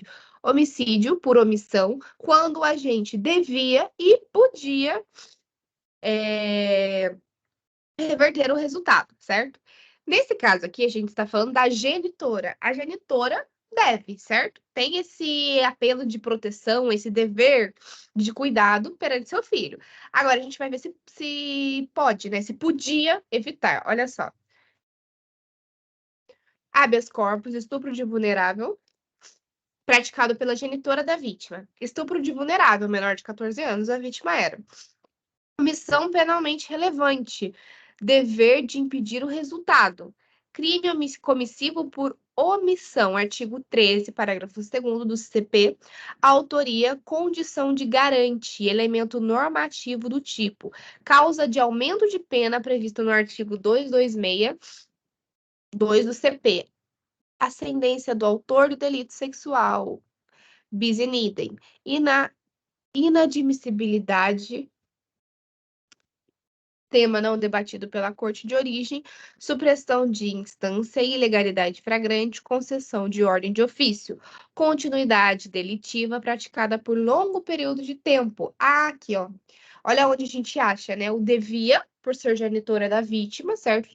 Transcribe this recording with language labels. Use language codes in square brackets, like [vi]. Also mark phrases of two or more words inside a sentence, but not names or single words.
[pt] Homicídio por omissão, quando o agente devia e podia reverter o resultado, certo? Nesse caso aqui, a gente está falando da genitora. A genitora deve, certo? Tem esse apelo de proteção, esse dever de cuidado perante seu filho. Agora, a gente vai ver se pode, né? Se podia evitar. Olha só. [la] Habeas corpus, [pt] estupro de vulnerável, praticado pela genitora da vítima. Estupro de vulnerável, menor de 14 anos, a vítima era. Omissão penalmente relevante, dever de impedir o resultado. Crime comissivo por omissão, artigo 13, parágrafo 2º do CP. Autoria, condição de garante, elemento normativo do tipo. Causa de aumento de pena previsto no artigo 226, 2 do CP. Ascendência do autor do delito sexual, [la] bis in idem, inadmissibilidade, [pt] tema não debatido pela corte de origem, supressão de instância, ilegalidade flagrante, concessão de ordem de ofício, continuidade delitiva praticada por longo período de tempo. Ah, aqui, ó. Olha onde a gente acha, né? O devia, por ser genitora da vítima, certo?